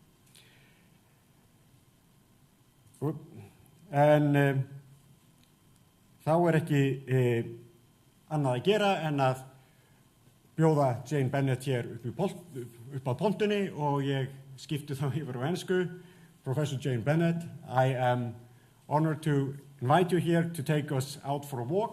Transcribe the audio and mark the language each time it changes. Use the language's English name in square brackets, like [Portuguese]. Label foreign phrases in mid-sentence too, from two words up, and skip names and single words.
[Icelandic] En þá ekki annað að gera en að bjóða Jane Bennett hér upp á pontunni og ég skipti þá yfir á ensku. [English] Professor Jane Bennett, I am honored to invite you here to take us out for a walk.